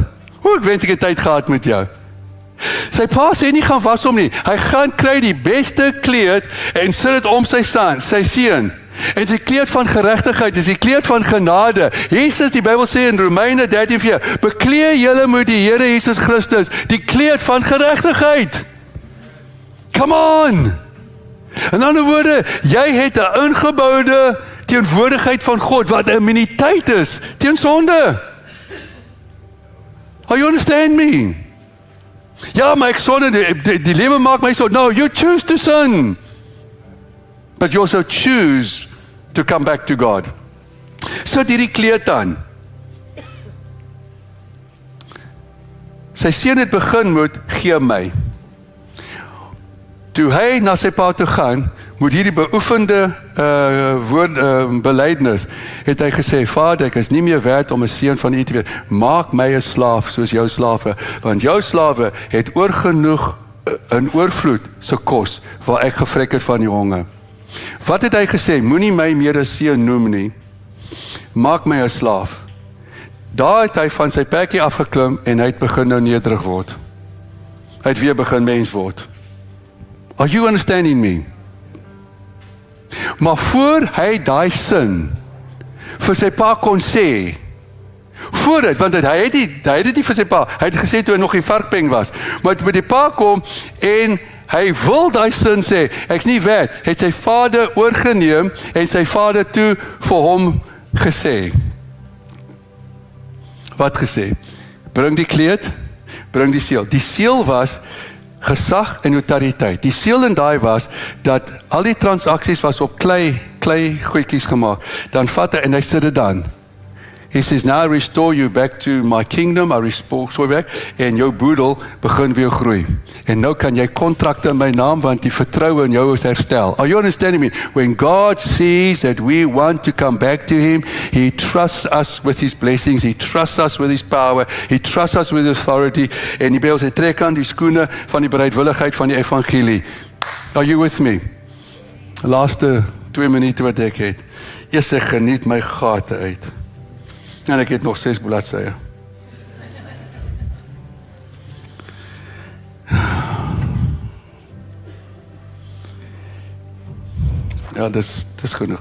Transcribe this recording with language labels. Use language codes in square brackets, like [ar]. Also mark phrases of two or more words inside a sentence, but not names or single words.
[af] Ek wens ek het tyd gehad met jou. Sy pa sê nie gaan was hom nie, hy gaan kry die beste kleed en sit dit om sy seun. En sy kleed van geregtigheid is die kleed van genade. Jesus, die Bybel sê in Romeine 13:4, bekleed julle met die Here Jesus Christus, die kleed van geregtigheid. [en] Come on! [af] In ander woorde, jy het 'n ingeboude teenwoordigheid van God, wat 'n immuniteit is teen sonde. [en] You understand me? [af] Ja, maar ek sonde, die lewe maak my so. [en] No, you choose to sin. But you also choose to come back to God. [af] Sit hierdie kleed aan. Sy seun het begin met, gee my. Toe hy na sy pa toe gaan, moet hierdie beoefende belydenis, het hy gesê, Vader, ek is nie meer werd om 'n seun van u te wees. Maak my 'n slaaf soos jou slawe, want jou slawe het oorgenoeg in oorvloed se kos, waar ek gevrek het van die honger. Wat het hy gesê? Moenie my meer 'n seun noem nie. Maak my 'n slaaf. Daar het hy van sy pekkie afgeklim en hy het begin nou nederig word. Hy het weer begin mens word. [en] Are you understanding me? [af] Maar voor hy daai sin vir sy pa kon sê, voor dit, want hy het dit nie vir sy pa, hy het gesê toe hy nog die varkpeng was, maar toe by die pa kom en hy wil daai sin sê, ek's nie werd, het sy vader oorgeneem en sy vader toe vir hom gesê. wat gesê? Bring die kleed, bring die seël. Die seël was gesag en autoriteit. Die seël in daai was dat al die transaksies was op klei goedjies gemaak. Dan vat hy en hy sit dit dan. [en] He says, now I restore you back to my kingdom, I restore you back, [af] en jou boedel begin weer groei. En nou kan jy kontrakte in my naam, want die vertroue in jou is herstel. Are you understanding me? [en] When God sees that we want to come back to Him, He trusts us with His blessings, He trusts us with His power, He trusts us with His authority, [af] en die Bijbel sê, trek aan die skoene van die bereidwilligheid van die evangelie. [en] Are you with me? [af] Laaste 2 minute wat ek het. Eers ek geniet my gate uit. En ek het nog 6 bladsye. Ja, dis genoeg.